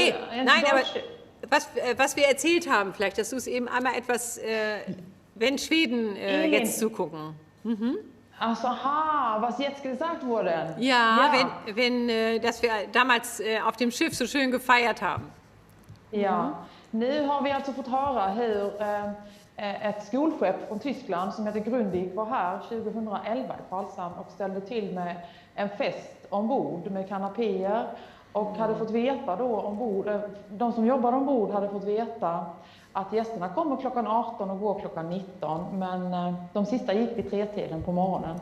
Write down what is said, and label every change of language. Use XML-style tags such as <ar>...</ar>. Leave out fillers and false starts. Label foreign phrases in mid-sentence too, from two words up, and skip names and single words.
<de>nee, nein, aber was wir erzählt haben, vielleicht, dass du es eben einmal etwas, wenn Schweden jetzt zugucken. Mhm. Ach so, was jetzt gesagt wurde. Ja, dass wir damals auf dem Schiff so schön gefeiert haben.</de> <sv>Ja, nu har vi alltså fått höra hur ett skolskepp från Tyskland som heter Grundig var här 2011 i Karlshamn och ställde till med en fest ombord med kanapéer och hade fått veta då ombord, de som jobbar ombord hade fått veta att gästerna kommer klockan 18 och går klockan 19, men de sista gick vid 3-tiden på morgonen.</sv>